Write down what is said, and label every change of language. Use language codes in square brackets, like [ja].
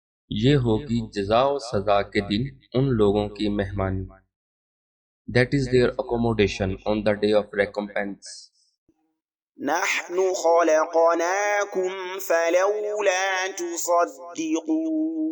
[ur] یہ ہوگی جزا و سزا کے دن ان لوگوں کی مہمانی. [en] That is their accommodation on the day of recompense. [ar] نحن خلقناكم فلولا تصدقون